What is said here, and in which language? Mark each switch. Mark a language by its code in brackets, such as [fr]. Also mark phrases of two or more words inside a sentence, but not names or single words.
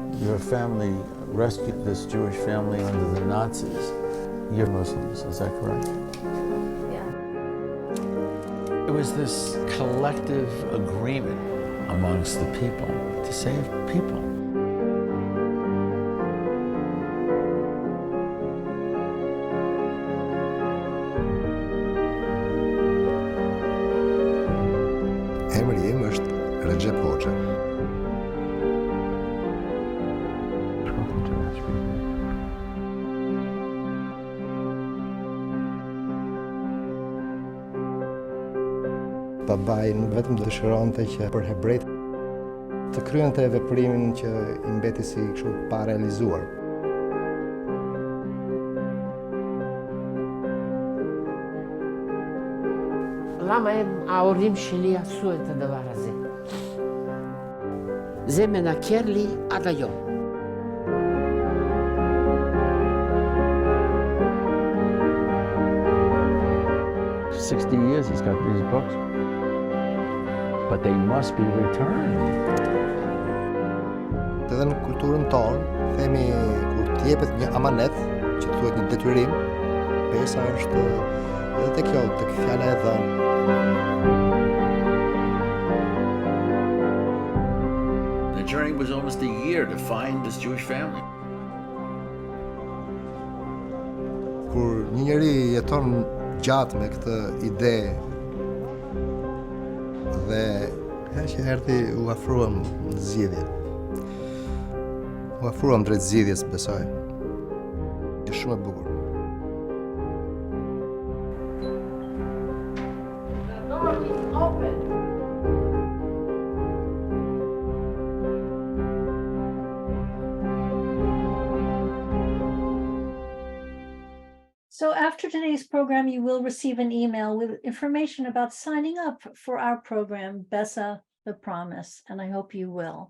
[en] Your family rescued this Jewish family under the Nazis. You're Muslims, is that correct? Yeah. It was this collective agreement amongst the people to save people. [sq] Emri im është Recep Hoxha. Babai nuk vetëm dëshironte që për hebrejt të kryente veprimin që i mbeti si kështu pa realizuar. [he] למה ההורים שלי עשו את הדבר הזה? זה מנקר לי עד היום. [en] For 60 years he's got these books. But they must be returned. [sq] Edhe në kulturën tonë, themi kur t'jepet një amanet, që thuhet një detyrim, pesa është edhe tek kjo, tek fjala e dhënë. [en] The journey was almost a year to find this Jewish family. [sq] Kur një njeri jeton gjatë me këtë ide dhe që erdhi u afruam në zgjidhje. U afruam drejt zgjidhjes, besoj. Është shumë e bukur. [en] The door is open. So after today's program, you will receive an email with information about signing up for our program, Bessa the Promise, and I hope you will.